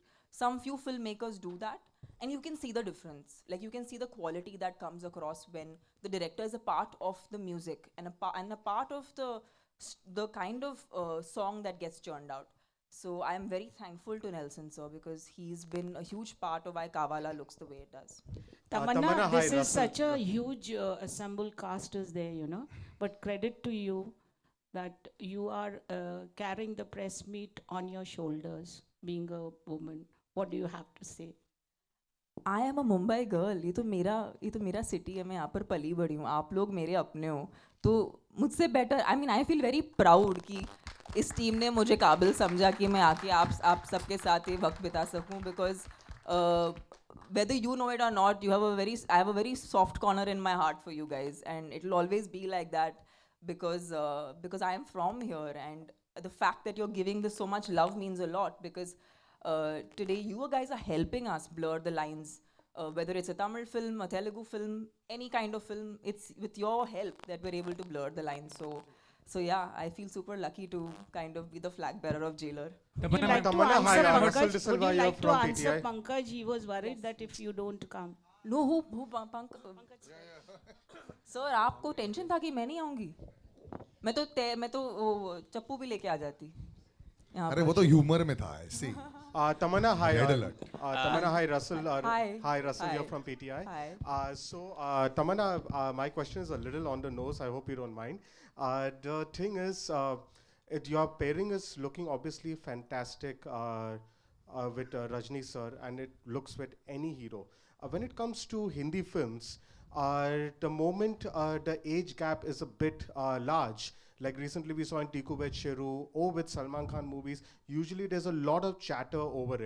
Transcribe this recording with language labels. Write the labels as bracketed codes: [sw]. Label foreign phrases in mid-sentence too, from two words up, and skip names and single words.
[en] Some few filmmakers do that, and you can see the difference. Like you can see the quality that comes across when the director is a part of the music and a part of the kind of song that gets churned out. So I am very thankful to Nelson sir because he's been a huge part of why Kaavaalaa looks the way it does. Tamannaah, Tamannaah, hi, this is Russell. such a huge assembled cast is there, you know. But credit to you that you are carrying the press meet on your shoulders, being a woman. What do you have to say? I am a Mumbai girl, [hi] ये तो मेरा सिटी है, मैं यहाँ पर पली बड़ी हूँ, आप लोग मेरे अपने हो, तो मुझसे [en] better I mean I feel very proud [hi] कि इस टीम ने मुझे काबिल समझा कि मैं आके आप सबके साथ ये वक्त बिता सकूँ बिकॉज [en] whether you know it or not, I have a very soft corner in my heart for you guys, and it will always be like that because I am from here, and the fact that you're giving this so much love means a lot because today you guys are helping us blur the lines. Whether it's a Tamil film, a Telugu film, any kind of film, it's with your help that we're able to blur the lines. So yeah, I feel super lucky to kind of be the flag bearer of Jailer. Would you like to Tamannaah, hi, answer Russell De Pankaj? Silva Would you here like to from answer PTI. Pankaj? He was worried that if you don't come. No, who Pankaj? Sir, [hi] आपको टेंशन था कि मैं नहीं आऊँगी? मैं तो वो चप्पू भी लेके आ जाती. अरे वो तो ह्यूमर में था ऐसे. [en] Tamannaah, hi. Red alert. Tamannaah, hi, Russell. Hi. Hi, Russell Hi. here from PTI. Hi. Tamannaah, my question is a little on the nose. I hope you don't mind. The thing is, your pairing is looking obviously fantastic with Rajini sir, and it looks with any hero. When it comes to Hindi films, the moment the age gap is a bit large, like recently we saw in Tiku with Sheru or with Salman Khan movies, usually there's a lot of chatter over it.